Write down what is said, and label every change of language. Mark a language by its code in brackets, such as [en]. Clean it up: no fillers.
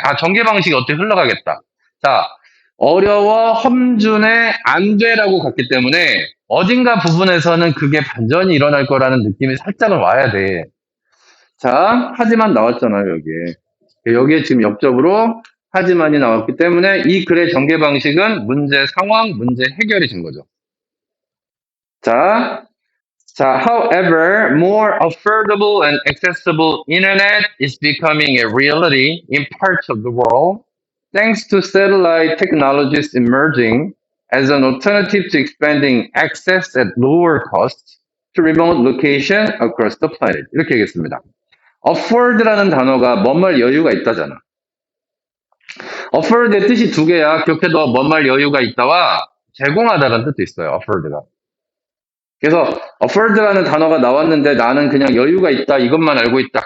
[ko] 아, 전개 방식이 어떻게 흘러가겠다. 자, 어려워, 험준해, 안 돼라고 갔기 때문에 어딘가 부분에서는 그게 반전이 일어날 거라는 느낌이 살짝은 와야 돼. 자, 하지만 나왔잖아요, 여기에. 여기에 지금 옆접으로 하지만이 나왔기 때문에 이 글의 전개 방식은 문제 상황, 문제 해결이 된 거죠. [en] 자, however, more affordable and accessible internet is becoming a reality in parts of the world. Thanks to satellite technologies emerging as an alternative to expanding access at lower cost to remote location across the planet. [ko] 이렇게 얘기했습니다. afford라는 단어가 뭔말 여유가 있다잖아. afford의 뜻이 두 개야. 기억해둬. 뭔말 여유가 있다와 제공하다라는 뜻도 있어요. afford가. 그래서 afford라는 단어가 나왔는데 나는 그냥 여유가 있다. 이것만 알고 있다.